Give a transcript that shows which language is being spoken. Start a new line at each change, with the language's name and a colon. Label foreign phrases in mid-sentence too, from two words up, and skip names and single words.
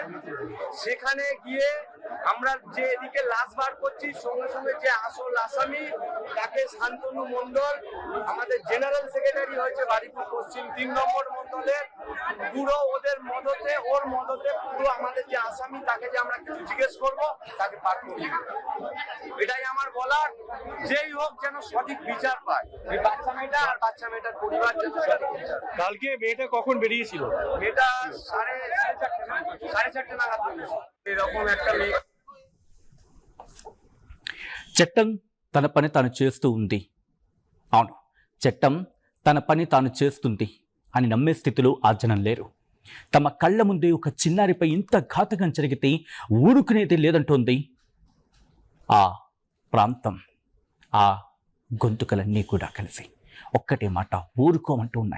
Bangla: সেখানে গিয়ে আমরা যে এদিকে লাশ বার করছি, সঙ্গে সঙ্গে যে আসল আসামি তাকে শান্তনু মণ্ডল, আমাদের
English: general secretary
Bangla: হয়েছে বারুইপুর পশ্চিম 3 নম্বর মণ্ডলের, পুরো ওদের মদতে, ওর মদতে পুরো আমাদের যে আসামি তাকে যে আমরা কিছু জিজ্ঞেস করবো তাকে পার করি। এটাই আমার বলার, যেই হোক যেন সঠিক বিচার পায়। এই বাচ্চা মেয়েটা আর বাচ্চা মেয়েটার পরিবার যেন সঠিক বিচার। কালকে মেয়েটা কখন বেরিয়েছিল? মেয়েটা 4:30 নাগাদ বেরিয়েছিল। এরকম একটা মেয়ে।
Telugu: చట్టం తన పని తాను చేస్తూ ఉంది. అవును, చట్టం తన పని తాను చేస్తుంది అని నమ్మే స్థితిలో ఆ జనం లేరు. తమ కళ్ళ ముందే ఒక చిన్నారిపై ఇంత ఘాతకం జరిగితే ఊరుకునేది లేదంటోంది ఆ ప్రాంతం, ఆ గొంతుకలన్నీ కూడా కలిసి ఒక్కటే మాట ఊరుకోమంటూ ఉన్నాయి.